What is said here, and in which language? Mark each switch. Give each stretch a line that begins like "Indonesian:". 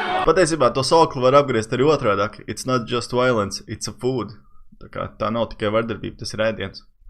Latvian: Patiesībā to sauklu var apgriezt arī otrādāk.
English: It's not just violence, it's a food.
Latvian: Tā nav tikai vardarbība, tas ir ēdiens.